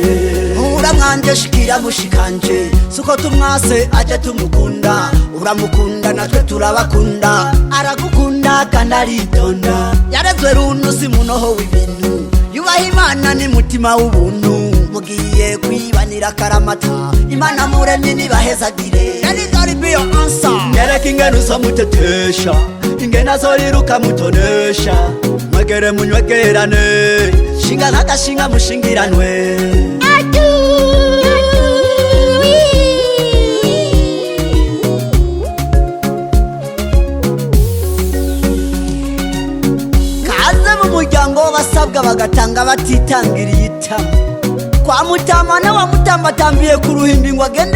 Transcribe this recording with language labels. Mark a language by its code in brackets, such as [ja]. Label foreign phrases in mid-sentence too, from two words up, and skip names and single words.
[rn] uramwanje shikira mushikanje suko tumwase aje tumukunda uramukunda natwe turabakunda aragukunda kandi aritonda yarezwe runusi munoho w'ibintu yubaha Imana ni mutima w'ubuntu mugiye kwibanira karamata Imana muremye nibahezagire yani [en] be your answer [rn] nyereka ingene uzamutetesha ingene azoriruka mutonesha mwegere munywegerane shinga nk'agashinga mushingiranwe umuryango w'abasabwa bagatanga batitangiriye itama kwa mutama n'uwamutambatambiye ku ruhimbi ngo agende